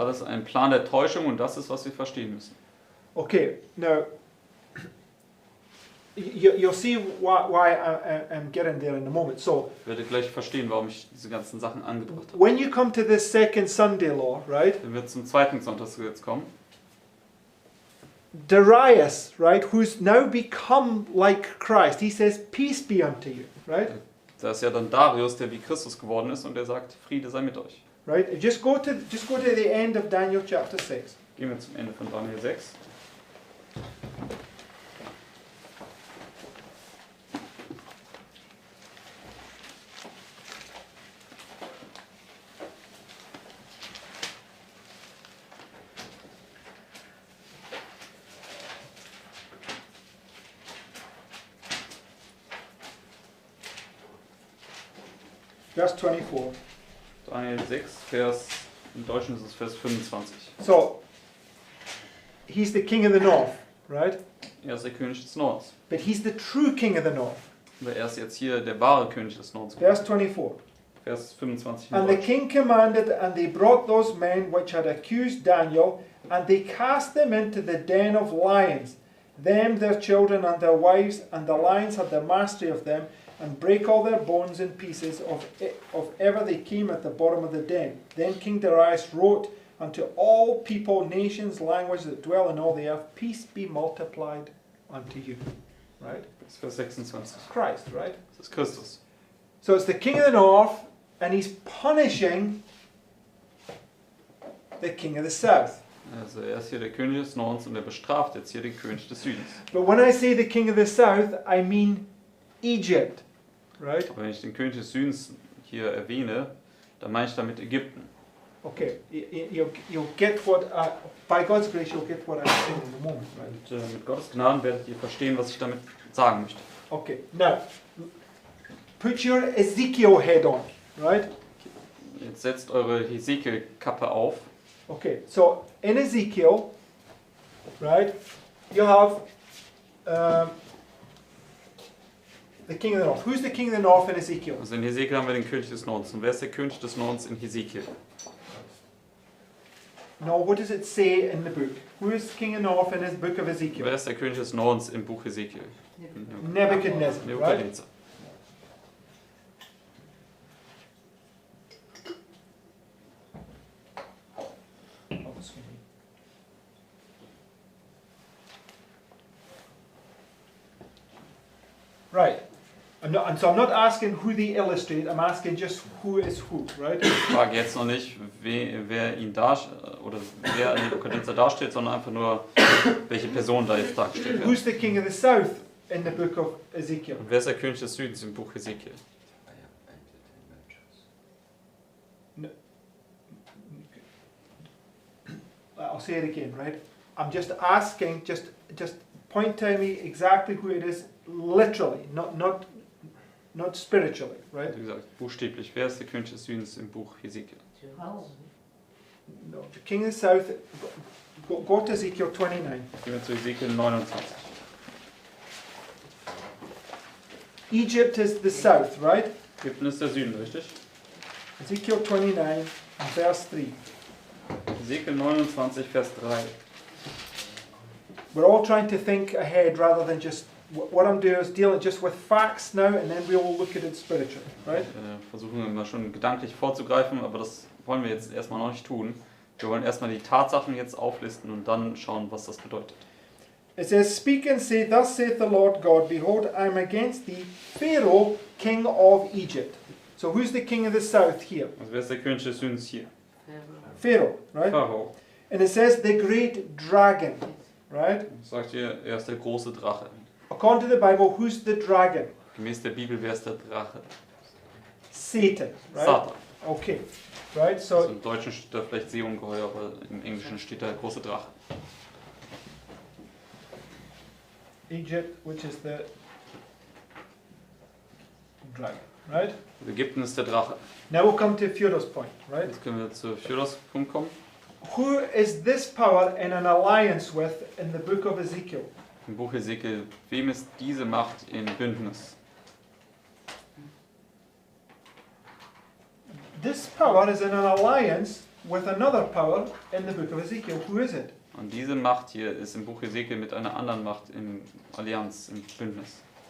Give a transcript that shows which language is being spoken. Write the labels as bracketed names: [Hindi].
[German] alles ein Plan der Täuschung und das ist, was wir verstehen müssen. [English] Okay, now you'll see why I'm getting there in a moment. So, [German] Ich werde gleich verstehen, warum ich diese ganzen Sachen angebracht habe. [English] when you come to this second Sunday law, right? [German] Wenn wir zum zweiten Sonntagsgesetz kommen, [English] Darius, right, who's now become like Christ, he says, "Peace be unto you," right? [German] da ist ja dann Darius, der wie Christus geworden ist und der sagt, Friede sei mit euch. [English] Right. Just go to the end of Daniel chapter 6. [German] Gehen wir zum Ende von Daniel 6. [English] Verse 24. [German] Daniel 6, im Deutschen ist es Vers 25. [English] So, he's the king of the north, right? [German] Er ist der König des Nordens. [English] But he's the true king of the north. [German] Aber er ist jetzt hier der wahre König des Nordens. [English] Verse 24. [German] Vers 25 im [English] And the [German] Deutschen. [English] king commanded, and they brought those men which had accused Daniel, and they cast them into the den of lions, them, their children, and their wives, and the lions had the mastery of them, and break all their bones in pieces of ever they came at the bottom of the den. Then King Darius wrote unto all people, nations, languages that dwell in all the earth, peace be multiplied unto you. Right? [German] Das ist Vers 26. [English] Christ, right? [German] Das ist Christus. [English] So it's the king of the north, and he's punishing the king of the south. [German] Also er ist hier der König des Nordens und er bestraft jetzt hier den König des Südens. [English] But when I say the king of the south, I mean Egypt, right? [German] Aber wenn ich den König des Südens hier erwähne, dann meine ich damit Ägypten. [English] Okay, you'll get what, by God's grace, you'll get what I'm saying in a moment, right? [German] Und mit Gottes Gnaden werdet ihr verstehen, was ich damit sagen möchte. [English] Okay, now, put your Ezekiel head on, right? [German] Jetzt setzt eure Hesekiel-Kappe auf. [English] Okay, so in Ezekiel, right, you have the king of the north. Who's the king of the north in Ezekiel? [German] Also in Hesekiel haben wir den König des Nordens. Und wer ist der König des Nordens in Hesekiel? [English] No, what does it say in the book? Who is king of the north in his book of [German] Wer [English] Ezekiel? [German] ist der König des Nordens im Buch Hesekiel? [English] Nebuchadnezzar, right? [German] Nebukadnezar. [English] Right. I'm not asking who they illustrate, I'm asking just who is who, right? [German] Ich frage jetzt noch nicht, wer ihn oder wer Nebukadnezar darstellt, sondern einfach nur, welche Person da jetzt dargestellt [English] Who's [German] wird. [English] the king of the south in the book of Ezekiel? [German] Und wer ist der König des Südens im Buch Hesekiel? [English] I'll say it again, right? I'm just asking, just point to me exactly who it is, literally, not spiritually, right? [German] Wie gesagt, buchstäblich, wer ist der König des Südens im Buch Hesekiel? Oh, [English] No, the king of the south. Go to Ezekiel 29. [German] Gehen wir zu Hesekiel 29. [English] Egypt is the south, right? [German] Ägypten ist der Süden, richtig? [English] Ezekiel 29, verse 3. [German] Ezekiel 29, Vers 3. [English] We're all trying to think ahead rather than just, what I'm doing is dealing just with facts now and then we'll look at it spiritually, right? [German] Versuchen immer schon gedanklich vorzugreifen, aber das wollen wir jetzt erstmal noch nicht tun. Wir wollen erstmal die Tatsachen jetzt auflisten und dann schauen, was das bedeutet. [English] It says, Speak and say, Thus saith the Lord God, Behold, I am against thee, Pharaoh, king of Egypt. So who's the king of the south here? [German] Also wer ist der König des Südens hier? [English] Pharaoh, right? [German] Pharao. [English] And it says, the great dragon, right? [German] Sagt hier, er ist der große Drache. [English] According to the Bible, who's the dragon? [German] Gemäß der Bibel, wer ist der Drache? [English] Satan, right? [German] Satan. [English] Okay, right? [German] Also [English] So, [German] im Deutschen steht da vielleicht Seeungeheuer, aber im Englischen steht da der große Drache. [English] Egypt, which is the dragon, right? [German] Ägypten ist der Drache. [English] Now we'll come to Pharaoh's point, right? [German] Jetzt können wir zu Phyros Punkt kommen. [English] Who is this power in an alliance with in the book of Ezekiel? [German] Im Buch Ezekiel, wem ist diese Macht in Bündnis? [English] This power is in an alliance with another power in the book of Ezekiel. Who is it? [German] Und diese Macht hier ist im Buch Ezekiel mit einer anderen Macht in Allianz, im Bündnis.